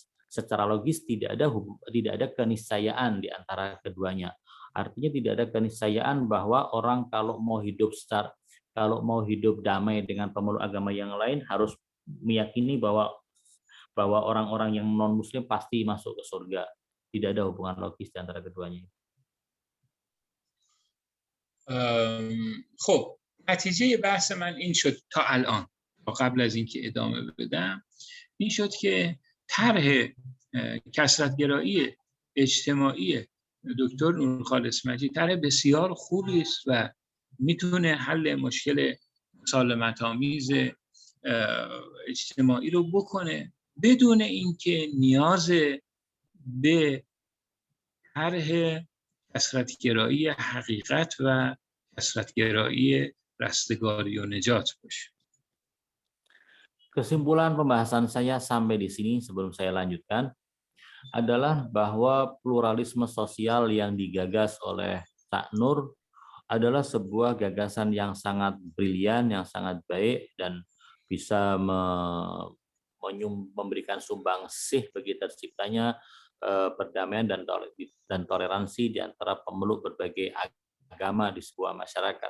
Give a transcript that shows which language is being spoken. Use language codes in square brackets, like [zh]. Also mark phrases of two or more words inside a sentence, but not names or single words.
[id] Secara logis tidak ada keniscayaan di antara keduanya. Artinya tidak ada keniscayaan bahwa orang kalau mau hidup damai dengan pemeluk agama yang lain harus meyakini bahwa orang-orang yang non-Muslim pasti masuk ke surga. Tidak ada hubungan logis di antara keduanya. [fa] خب نتیجه بحث من این شد تا الان، و قبل از اینکه ادامه بدم، این شد که طرح کثرت‌گرایی اجتماعی دکتر نورخالص مجید طرح بسیار خوبی است و میتونه حل مشکل مسالمت‌آمیز اجتماعی رو بکنه بدون اینکه نیاز به طرح کثرت‌گرایی حقیقت و کثرت‌گرایی رستگاری و نجات باشه. [id] Kesimpulan pembahasan saya sampai di sini sebelum saya lanjutkan adalah bahwa pluralisme sosial yang digagas oleh Cak Nur adalah sebuah gagasan yang sangat brilian, yang sangat baik, dan bisa memberikan sumbangsih bagi terciptanya perdamaian dan toleransi di antara pemeluk berbagai agama di sebuah masyarakat.